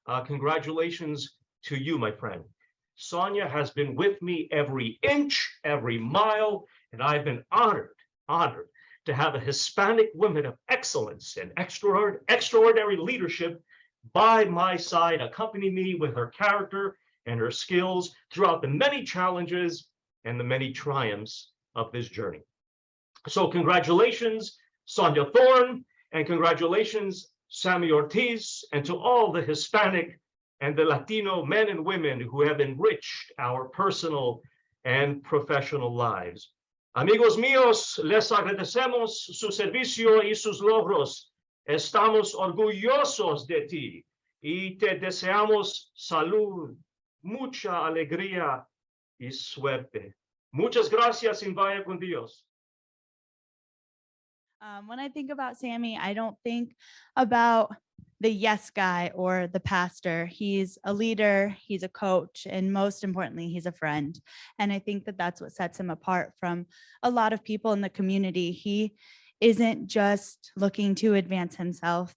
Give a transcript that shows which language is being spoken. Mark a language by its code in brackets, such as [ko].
[en] Congratulations to you, my friend. Sonia has been with me every inch, every mile, and I've been honored to have a Hispanic woman of excellence and extraordinary leadership by my side, accompany me with her character and her skills throughout the many challenges and the many triumphs of this journey. So congratulations, Sonia Thorn, and congratulations, Sammy Ortiz, and to all the Hispanic and the Latino men and women who have enriched our personal and professional lives. [es] Amigos míos, les agradecemos su servicio y sus logros. Estamos orgullosos de ti y te deseamos salud, mucha alegría y suerte. Muchas gracias y vaya con Dios. [en] When I think about Sammy, I don't think about the yes guy or the pastor. He's a leader, he's a coach, and most importantly, he's a friend. And I think that that's what sets him apart from a lot of people in the community. He isn't just looking to advance himself.